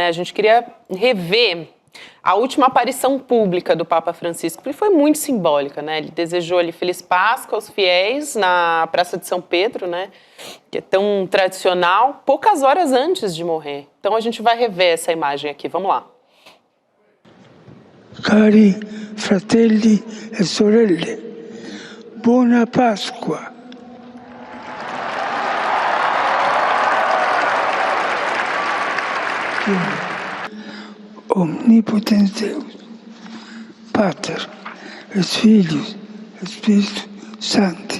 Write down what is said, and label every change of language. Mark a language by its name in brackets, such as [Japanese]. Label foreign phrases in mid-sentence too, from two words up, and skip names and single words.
[Portuguese] A gente queria rever a última aparição pública do Papa Francisco, porque foi muito simbólica, né? Ele desejou ali Feliz Páscoa aos fiéis na Praça de São Pedro, né? Que é tão tradicional, poucas horas antes de morrer. Então a gente vai rever essa imagem aqui, vamos lá. [Italian] Cari fratelli e sorelle, buona Pasqua. [Latin] Omnipotens Deus, Pater, et Filius, et Spiritus Sancti.